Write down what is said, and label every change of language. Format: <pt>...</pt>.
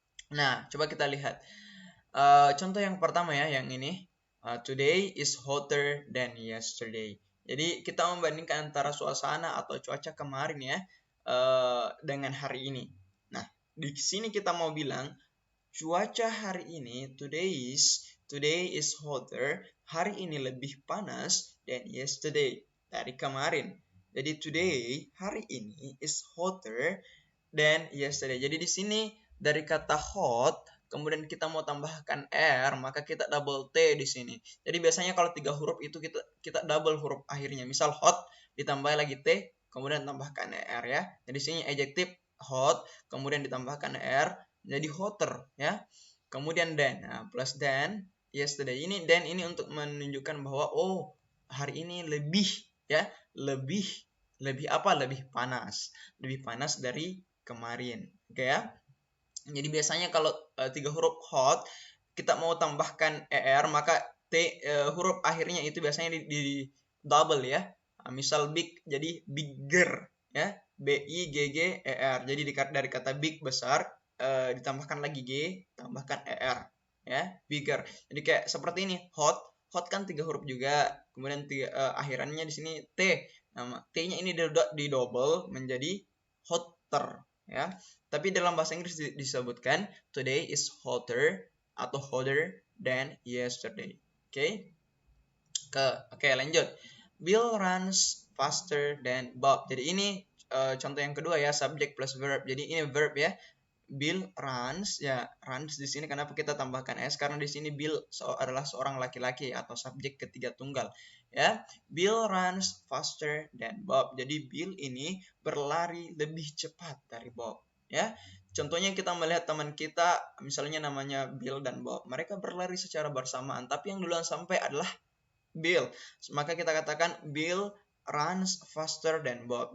<id>Nah, coba kita lihat contoh yang pertama ya, yang ini.</id> <en>Today is hotter than yesterday.</en> <id>Jadi kita membandingkan antara suasana atau cuaca kemarin ya dengan hari ini. Nah, di sini kita mau bilang cuaca hari ini,</id> <en>today is hotter,</en> <id>hari ini lebih panas</id> <en>than yesterday,</en> <id>dari kemarin. Jadi</id> <en>today,</en> <id>hari ini</id> <en>is hotter than yesterday.</en> <id>Jadi di sini dari kata hot, kemudian kita mau tambahkan r, maka kita double t di sini. Jadi biasanya kalau 3 huruf itu kita double huruf akhirnya. Misal hot ditambah lagi t, kemudian tambahkan r ya. Jadi di sini adjective hot, kemudian ditambahkan r, jadi hotter ya. Kemudian than, plus than yesterday. Ini than ini untuk menunjukkan bahwa oh hari ini lebih ya, lebih apa? Lebih panas dari kemarin. Oke ya. Jadi biasanya kalau 3 huruf hot kita mau tambahkan er, maka huruf akhirnya itu biasanya di double ya. Misal big jadi bigger ya, B-I-G-G-E-R. Jadi dari kata big besar, ditambahkan lagi G, tambahkan ER ya, bigger. Jadi kayak seperti ini, hot kan 3 huruf juga, kemudian akhirannya di sini T. Nama T-nya ini di double menjadi hotter ya. Tapi dalam bahasa Inggris disebutkan</id> <en>today is hotter atau hotter than yesterday.</en> <id>Oke, lanjut.</id> <en>Bill runs faster than Bob.</en> <id>Jadi ini contoh yang kedua ya, subject plus verb. Jadi ini verb ya. Bill runs ya, runs di sini kenapa kita tambahkan s, karena di sini Bill adalah seorang laki-laki atau subjek ketiga tunggal ya.</id> <en>Bill runs faster than Bob.</en> <id>Jadi Bill ini berlari lebih cepat dari Bob ya. Contohnya kita melihat teman kita misalnya namanya Bill dan Bob, mereka berlari secara bersamaan, tapi yang duluan sampai adalah Bill. Maka kita katakan</id> <en>Bill runs faster than Bob.</en>